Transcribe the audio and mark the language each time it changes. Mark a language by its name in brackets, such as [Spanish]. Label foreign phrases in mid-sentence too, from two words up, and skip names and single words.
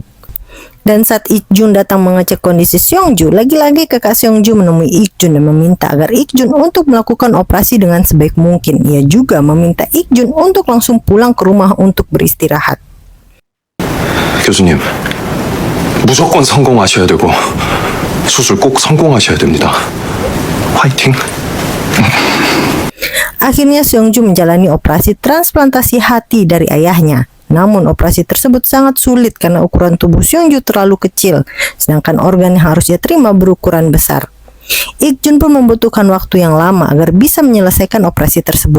[Indonesian] Dan saat Ik-jun datang mengecek kondisi Seong-ju, lagi-lagi kakak Seong-ju menemui Ik-jun dan meminta agar Ik-jun untuk melakukan operasi dengan sebaik mungkin. Ia juga meminta Ik-jun untuk langsung pulang ke rumah untuk beristirahat. [Korean] 교수님, 무조건 성공하셔야 되고 수술 꼭 성공하셔야 됩니다. 화이팅! [Indonesian] Akhirnya Seong-ju menjalani operasi transplantasi hati dari ayahnya. Namun operasi tersebut sangat sulit karena ukuran tubuh Seong-ju terlalu kecil, sedangkan organ yang harus ia terima berukuran besar. Ik-jun pun membutuhkan waktu yang lama agar bisa menyelesaikan operasi tersebut.